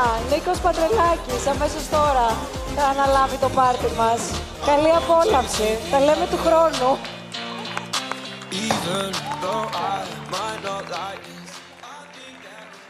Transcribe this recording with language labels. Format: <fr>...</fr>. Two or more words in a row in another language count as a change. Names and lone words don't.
<el>Νίκος Πατρελάκης αμέσως τώρα θα αναλάβει το πάρτι μας. Καλή απόλαυση. Τα λέμε του χρόνου.</el> <en>Even though I might not like this, I think that</en>